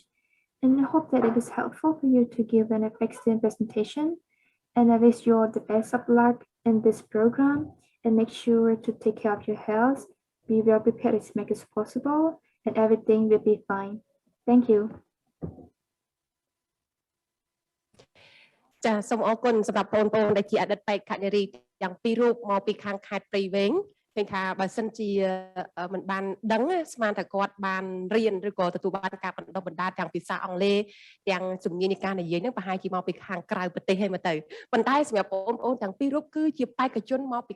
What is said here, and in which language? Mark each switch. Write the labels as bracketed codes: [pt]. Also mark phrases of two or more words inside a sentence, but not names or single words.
[en] And I hope that it is helpful for you to give an effective presentation. And I wish you all the best of luck in this program, and make sure to take care of your health, be well prepared as much as possible, and everything will be fine. Thank you. [km] ចាសូមអរគុណសម្រាប់បងប្អូនដែលជាអតីតបេក្ខនារីទាំងពីររូបមកពីខាងខេត្តព្រៃវែងឃើញថាបើសិនជាមិនបានដឹងស្មានតែគាត់បានរៀនឬក៏ទទួលបានការបណ្ដុះបណ្ដាលទាំងភាសាអង់គ្លេសទាំងជំនាញនៃការនិយាយហ្នឹងប្រហែលជាមកពីខាងក្រៅប្រទេសហើយមកទៅប៉ុន្តែសម្រាប់បងប្អូនទាំងពីររូបគឺជាបេក្ខជនមកពី